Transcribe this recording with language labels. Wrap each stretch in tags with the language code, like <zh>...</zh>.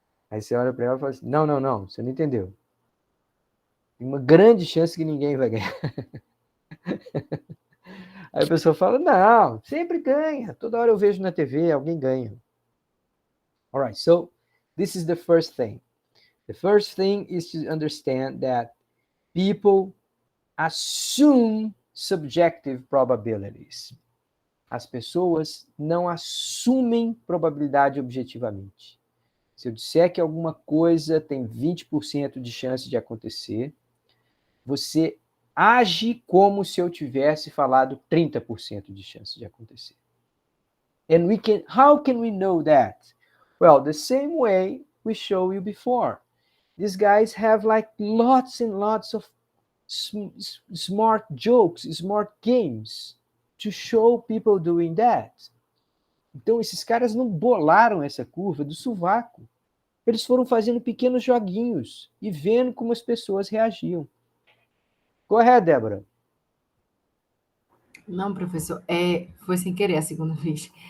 <pt>Aí você olha para ela e fala assim, não, você não entendeu. Tem uma grande chance que ninguém vai ganhar. Aí a pessoa fala, não, sempre ganha. Toda hora eu vejo na TV, alguém ganha.</pt> <en>All right, so this is the first thing. The first thing is to understand that people assume subjective probabilities.</en> <pt>As pessoas não assumem probabilidade objetivamente. Se eu disser que alguma coisa tem 20% de chance de acontecer, você age como se eu tivesse falado 30% de chance de acontecer.</pt> <en>And how can we know that? Well, the same way we show you before. These guys have like lots and lots of smart jokes, smart games to show people doing that.</en> <pt>Então, esses caras não bolaram essa curva do sovaco. Eles foram fazendo pequenos joguinhos e vendo como as pessoas reagiam.</pt> <en>Go ahead, Débora.</en> <pt>Não, professor, foi sem querer a segunda vez.</pt>